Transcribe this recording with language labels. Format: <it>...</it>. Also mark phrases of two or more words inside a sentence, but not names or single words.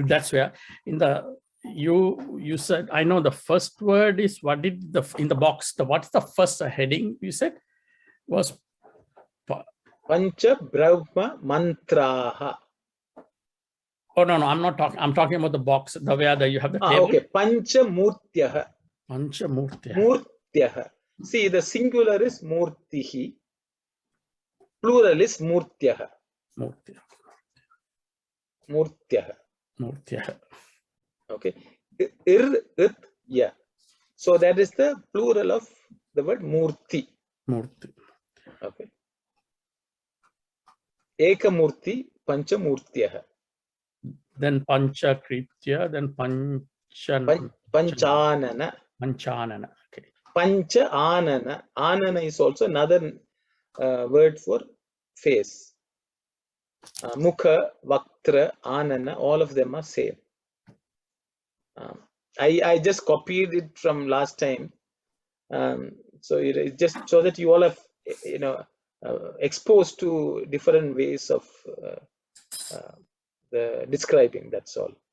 <en>That's where in the you said, I know the first word is, what did the in the box, what's the first heading you said was</en> <sa>Pancha Brahma Mantraha.</sa> <en>Oh no, I'm not talking. I'm talking about the box, the where you have the table.</en> <sa>Okay, Pancha Murtyaha. Panchamurtya. Murtyaha.</sa> <en>See, the singular is Murtihi, plural is Murtyaha.</en> <sa>Murtya. Murtyaha. Murtya.</sa> <en>Okay. It, ya. So that is the plural of the word Murti.</en> <sa>Murti.</sa> <en>Okay.</en> <sa>Eka Murti, Pancha Murtyaha.</sa> <en>Then</en> <sa>Pancha Kritya,</sa> <en>then</en> <sa>Panchanana. Panchanana. Okay. Pancha Anana.</sa> <en>Anana is also another word for face.</en> <sa>Mukha, Vaktra, Anana,</sa> <en>all of them are same. I just copied it from last time. So it just so that you all have, exposed to different ways of the describing, that's all.</en>